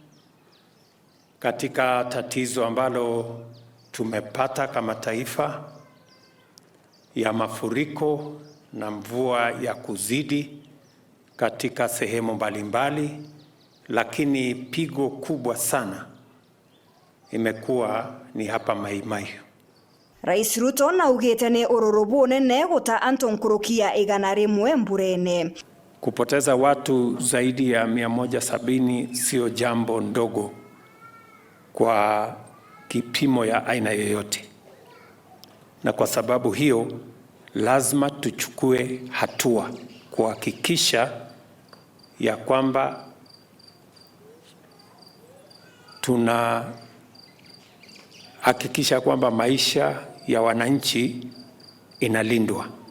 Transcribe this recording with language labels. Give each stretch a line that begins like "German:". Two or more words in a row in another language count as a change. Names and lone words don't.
Swahili: katika tatizo ambalo tumepata kama taifa ya mafuriko na mvua ya kuzidi katika sehemu mbalimbali, lakini pigo kubwa sana imekuwa ni hapa Mai-Mahiu.
Meru: Rais Ruto na ugete ne ororobo nene guta anto nkurukia 100 mburene.
Swahili: Kupoteza watu zaidi ya 170 sio jambo ndogo kwa kipimo ya aina yoyote, na kwa sababu hiyo lazima tuchukue hatua kuhakikisha ya kwamba tunahakikisha kwamba maisha ya wananchi inalindwa.